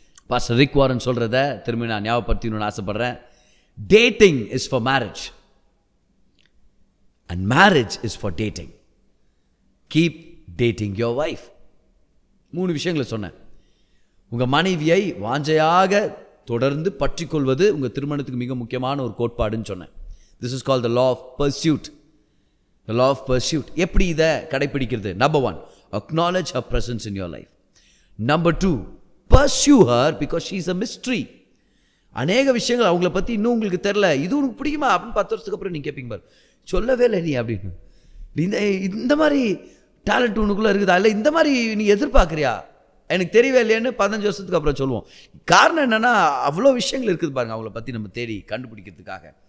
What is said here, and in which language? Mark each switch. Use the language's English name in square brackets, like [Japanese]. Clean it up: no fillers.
[Tamil] Pastor rig Warren சொல்கிறத திரும்பி நான் ஞாபகப்படுத்தணும்னு ஆசைப்பட்றேன். [English] Dating is for marriage and marriage is for dating. Keep dating your wife. [Tamil] 3 விஷயங்களை சொன்னேன். உங்கள் மனைவியை வாஞ்சையாக தொடர்ந்து பற்றி கொள்வது உங்கள் திருமணத்துக்கு மிக முக்கியமான ஒரு கோட்பாடுன்னு சொன்னேன். [English] This is called the law of pursuit. The law of pursuit. [Tamil] எப்படி இதை கடைப்பிடிக்கிறது? [English] Number 1, acknowledge her presence in your life. Number 2, pursue her because she is a mystery. [Tamil] அநேக விஷயங்கள் அவங்கள பற்றி இன்னும் உங்களுக்கு தெரில, இது உனக்கு பிடிக்குமா அப்படின்னு 10 வருஷத்துக்கு அப்புறம் நீங்கள் கேட்பீங்க பாரு, சொல்லவே இல்லை நீ அப்படின்னு. இந்த மாதிரி டேலண்ட் உனக்குள்ளே இருக்குதா, இல்லை இந்த மாதிரி நீ எதிர்பார்க்குறியா, எனக்கு தெரியவே இல்லையான்னு 15 வருஷத்துக்கு அப்புறம் சொல்லுவோம். காரணம் என்னென்னா, அவ்வளோ விஷயங்கள் இருக்குது பாருங்கள் அவங்கள பற்றி நம்ம தேடி கண்டுபிடிக்கிறதுக்காக.